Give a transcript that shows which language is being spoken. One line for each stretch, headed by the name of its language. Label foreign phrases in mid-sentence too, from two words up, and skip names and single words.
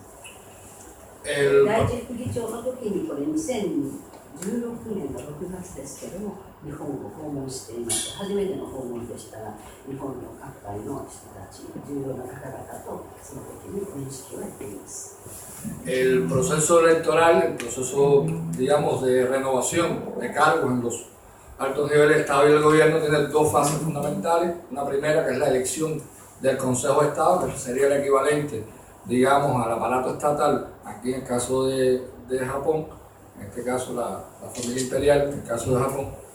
Japanese: 第一副議長の時にこれ2016年の6月ですけれども、日本を訪問していました。初めての訪問でしたが、日本の各界の人たち、重要な方々とその時に面識をやっています。
Spanish: El proceso electoral, el proceso, digamos, de renovación de cargos en los altos niveles del Estado y del gobierno tiene 2 fases fundamentales. Una primera, que es la elección del Consejo de Estado, que sería el equivalente, digamos, al aparato estatal, aquí en el caso de Japón, en este caso la familia imperial, en el caso de Japón.